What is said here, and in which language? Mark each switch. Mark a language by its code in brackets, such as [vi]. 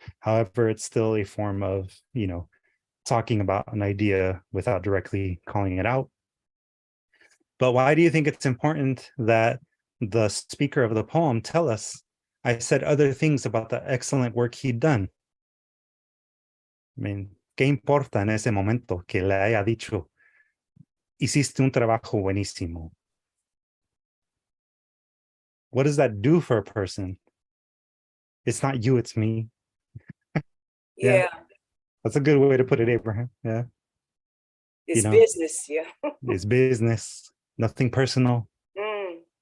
[en] However, it's still a form of, you know, talking about an idea without directly calling it out. But why do you think it's important that the speaker of the poem tell us, I said other things about the excellent work he'd done? [es] I mean, ¿qué importa en ese momento que le haya dicho, hiciste un trabajo buenísimo? [en] What does that do for a person? It's not you, it's me. Yeah, That's a good way to put it, Abraham. Yeah. it's You know, business. Yeah. it's business, nothing personal. Mm.